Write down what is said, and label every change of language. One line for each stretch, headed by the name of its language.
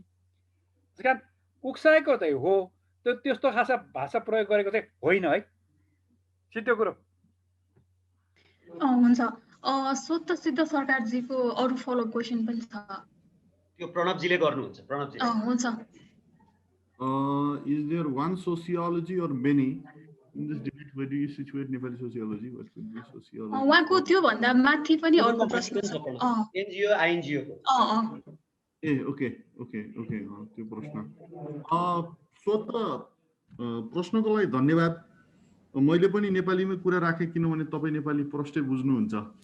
Nepali: त्यस कारण उक्साएको चाहिँ हो, त्यस्तो खासा भाषा प्रयोग गरेको चाहिँ होइन है, सिधो कुरो। हुन्छ। स्वत सिद्ध सरकारजीको अरू फलोअप क्वेसन पनि छ, त्यो प्रणवजीले गर्नुहुन्छ। प्रणवजी हुन्छ।
English: Is there one sociology or many in this debate? Where do you situate Nepali sociology? What could be sociology?
Nepali: उहाँको त्यो भन्दा माथि पनि अर्को प्रश्न छ। एनजिओ आइएनजिओ को। ए ओके त्यो प्रश्न। स्वत प्रश्नको लागि धन्यवाद। मैले पनि नेपालीमै कुरा राखेँ किनभने तपाईँ नेपाली प्रष्टै बुझ्नुहुन्छ।